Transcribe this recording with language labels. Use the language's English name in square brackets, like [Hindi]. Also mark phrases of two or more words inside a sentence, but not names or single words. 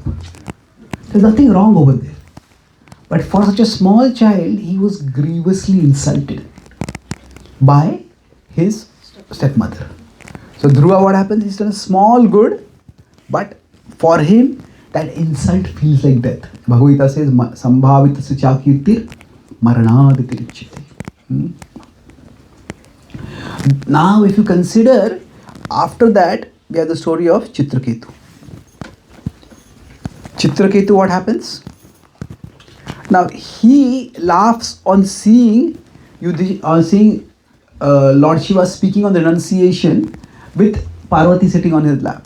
[English] There's nothing wrong over there. But for such a small child, he was grievously insulted by his stepmother. So Dhruva, what happens? He's done a small good, but for him, that insult feels like death. Bhagavad Gita says, [Sanskrit] संभावित चाकीर्तिर् मरणादतिरिच्यते. [English] Now, if you consider, after that, we have the story of Chitraketu. Chitraketu, what happens? Now, he laughs on seeing Lord Shiva speaking on the renunciation with Parvati sitting on his lap.